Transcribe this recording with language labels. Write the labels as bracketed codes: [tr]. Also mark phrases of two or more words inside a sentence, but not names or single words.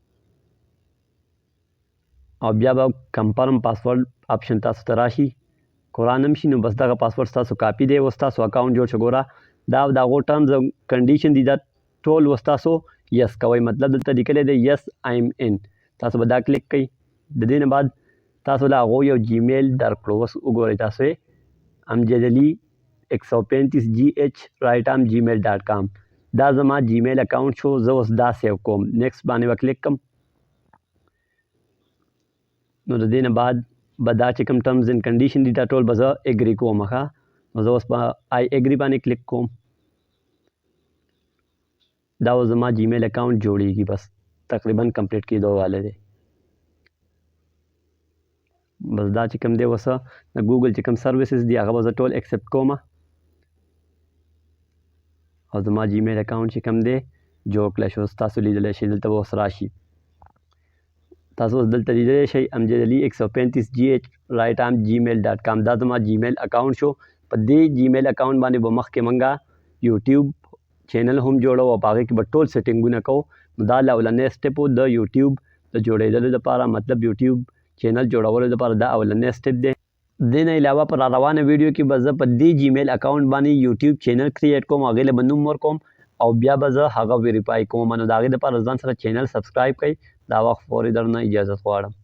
[ps] او بیا به [en] confirm password option [ps] تاسو ته راشي قرآن هم شي نو بس دغه پاسورډ ستاسو کاپي دی اوس تاسو اکاونټ جوړ شو ګوره دا د هغو ټرمز او کنډیشن دي دا ټول اوس تاسو یس کوئ مطلب دلته لیکلی دی [en] yes I'm in [ps] تاسو به دا کلیک کوئ د دې نه بعد تاسو له هغو یو جیمیل درکړو اوس وګورئ تاسو یې امجد علي 135GH@gmail.com دا زما [en] Gmail account [ps] شو زه اوس دا سیو کوم نیکسټ باندې به کلیک کوم نو د دې نه بعد به دا چې کوم [en] terms and condition [ps] دي دا ټول به زه اګري کوم ښه نو زه اوس په [en] I agree [ps] باندې کلیک کوم دا اوس زما [en] Gmail account [ps] جوړیږي بس تقریبا کمپلیټ کېدو والی دی بس دا چې کوم دی اوس د ګوګل چې کوم سروسز دي هغه به زه ټول ایکسپټ کوم او زما [en] Gmail account [ps] چې کوم دی جوړ کړی شو تاسو لیدلی شئ دلته به اوس راشي تاسو اوس دلته لیدلی شئ امجد علي 135GH@gmail.com دا زما [en] Gmail account [ps] شو په دې [en] Gmail account [ps] باندې به مخکې موږ [en] YouTube channel [ps] هم جوړو او په هغې کې به ټول سیټینګونه کوو نو دا اولنی سټپ و د یوټیوب د جوړېدلو لپاره مطلب [en] YouTube channel [ps] جوړولو لپاره دا اولنی سټپ دی دې نه علاوه په را روانه ویډیو کې به زه په دې [en] Gmail account [ps] باندې [en] YouTube channel create [ps] کوم هغې له به نوم ورکوم او بیا به زه هغه ویریفای کوم نو د هغې دپاره ځان سره [en] channel subscribe [ps] کړئ دا وخت پورې درنه اجازت غواړم